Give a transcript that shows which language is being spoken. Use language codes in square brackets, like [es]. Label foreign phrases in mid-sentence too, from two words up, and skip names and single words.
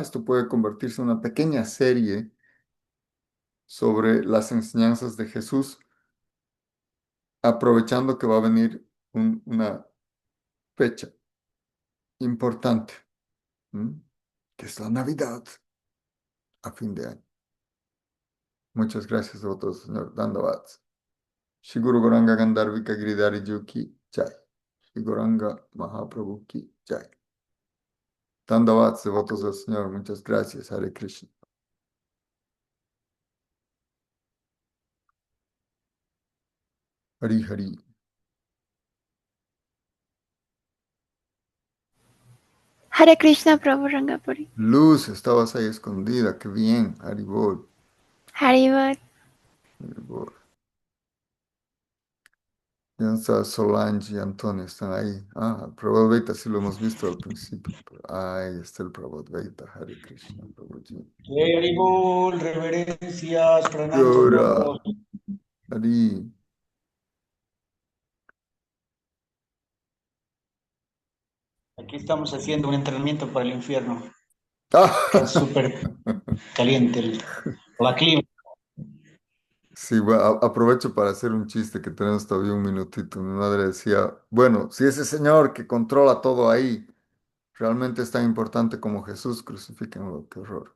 [es] Esto puede convertirse en una pequeña serie sobre las enseñanzas de Jesús, aprovechando que va a venir una fecha importante, ¿m? Que es la Navidad a fin de año. Muchas gracias a todos, señor Dandavat. [hi] श्रीगुरु गौराङ्ग गान्धर्विका गिरिधारी की जय. श्रीगौराङ्ग महाप्रभु की जय. [es] Dandavat, devotos del Señor, muchas gracias. Hare Krishna. Hari Hari. Hare Krishna Prabhu Rangapuri. Luz, estabas ahí escondida, qué bien. Haribol. Haribol. Haribol. Ya está Solange y Antonio, están ahí. Ah, el Prabhupada Veita sí lo hemos visto al principio. Ahí está el Prabhupada Veita, Hare Krishna, Prabhuji. Jai Hari Bol, reverencias, pranam Gora, chandanavas. Hari. Aquí estamos haciendo un entrenamiento para el infierno. Ah, Está súper caliente la clima. sí, bueno, aprovecho para hacer un chiste que tenemos todavía un minutito. Mi madre decía, bueno, si ese señor que controla todo ahí realmente es tan importante como Jesús, crucifíquenlo, qué horror.